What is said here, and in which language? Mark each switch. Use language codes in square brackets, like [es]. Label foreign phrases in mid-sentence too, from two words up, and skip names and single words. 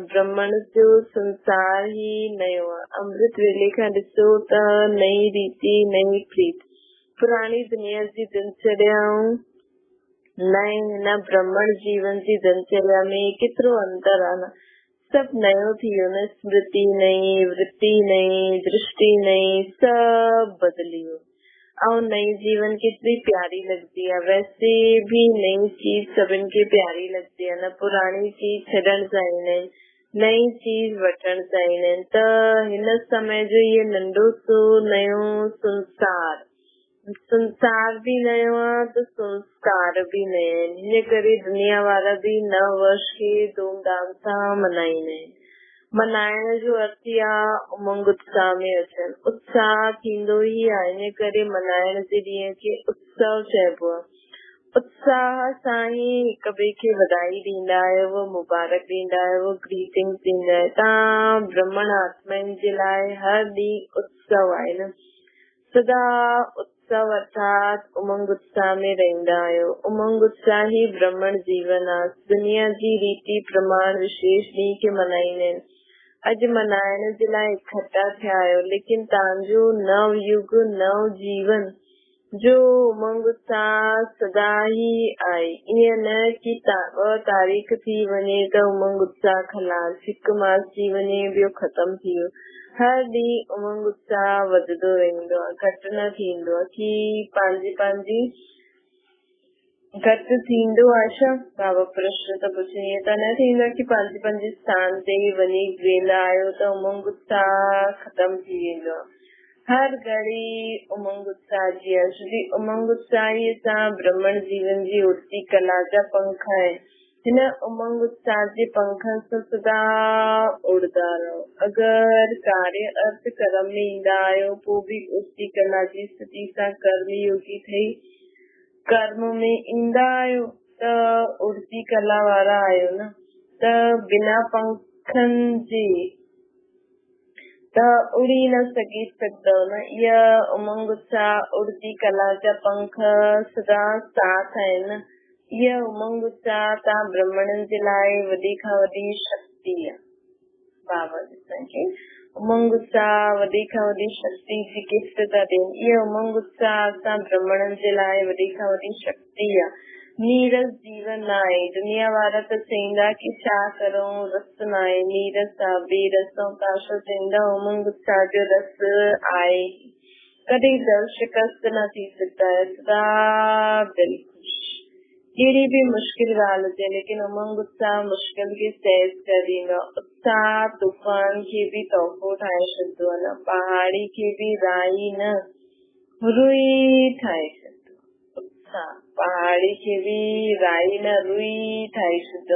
[sd] ब्रह्मण जो संसार ही नयो आहे। अमृत वेले खां ॾिसो त नई रीति नई प्रीत। पुराणी दुनिया जी दिनचर्याऊं नए हिन ब्रह्मण जीवन जी दिनचर्या में केतिरो अंतर आहे न। सभु नयो थी वियो न। स्मृति नई, वृत्ति नई, दृष्टि नई, सब बदली वियो। [hi] और नई जीवन केतरी प्यारी लगती है। वैसे भी नई चीज [sd] सभिनि खे [hi] प्यारी लगती है न। [sd] पुरानी चीज छॾण चाहींदा आहिनि, नई चीज वठण चाहींदा आहिनि। त हिन समय जो ये नंढो सो नयो संसार भी नयो आहे त संस्कार भी नया आहिनि। हिन करे दुनिया वारा भी नव वर्ष खे धूमधाम सां मनाईंदा आहिनि। मनाइण जो अर्थ ई आहे उमंग उत्साह में अचनि। उत्साह थींदो ई आहे, हिन करे मनाइण जे ॾींहं खे उत्सव चइबो आहे। उत्साह सां ई हिक ॿिए खे वधाई ॾींदा आहियो, मुबारक ॾींदा आहियो, ग्रीटिंग्स ॾींदा आहियो। तव्हां ब्रह्मण आत्माउनि जे लाइ हर ॾींहुं उत्सव आहे न। सदा उत्सव अर्थात उमंग उत्साह में रहंदा आहियो। उमंग उत्साह ही ब्रह्मण जीवन आहे। दुनिया जी रीति प्रमाण विशेष ॾींहं खे मनाईंदा आहिनि। अॼु मनाइण जे लाइ इकट्ठा थिया आहियो, लेकिन तव्हांजो नव युग नव जीवन जो उमंग उत्साह सदा ही आहे। ईअं न कि 2 तारीख़ थी वञे त उमंग उत्साह खलास, हिकु मास थी वञे ॿियो ख़तम थी वियो। हर ॾींहुं उमंग उत्साह वधंदो रहंदो आहे, घटि न थींदो आहे कि पंहिंजी घटि थींदो आहे छा? बाबा प्रश्न त पुछे, ईअं त न थींदो आहे कि पंहिंजे स्थान ते वञी वेंदा आहियो त उमंग उत्साह ख़तम थी वेंदो आहे। हर घड़ी उमंग उत्साह जी आहे। उमंग उत्साह सां ब्रह्मण जीवन जी उड़ती कला जा पंख आहिनि। हिन उमंग उत्साह जे पंखनि सां सदा उड़दा रहो। अगरि कार्य अर्थ कर्म में ईंदा आहियो पोइ भी उड़ती कला जी स्थिति सां कर्म योगी ठही कर्म में ईंदा आहियो त उड़ती कला वारा आहियो न। त बिना पंखनि जे त उड़ी न सघंदव न। इहा उमंग उत्साह उड़ती कला जा पंख सदा साथ आहिनि न। इहा उमंग उत्साह तव्हां ब्रह्मणनि जे लाइ वॾी खां वॾी शक्ति आहे। बाबा असांखे उमंग उत्साह वॾी खां वॾी शक्ति जी गिफ्ट था ॾियनि। इहा उमंग उत्साह असां ब्रह्मणनि जे लाइ वॾी खां वॾी शक्ति आहे। नीरस जीवन न आहे। दुनिया वारा त चईंदा कि छा करूं, रस न आहे। नीरस आहे, बेरस। काशा चईंदा उमंग उत्साह जो रस आहे। कॾहिं दिल शिकस्त न थी सघंदा है। सदा दिल खुश। कहिड़ी भी मुश्किल ॻाल्हि हुजे, लेकिन उमंग उत्साह मुश्किल खे सहज करे ॾींदो आहे। उत्साह तूफान खे भी तोहफ़ो ठाहे छॾंदो आहे न। पहाड़ी खे भी राई न रुई ठाहे छॾंदो। उत्साह पहाड़ी खे भी राई न रुई ठाहे छॾंदो।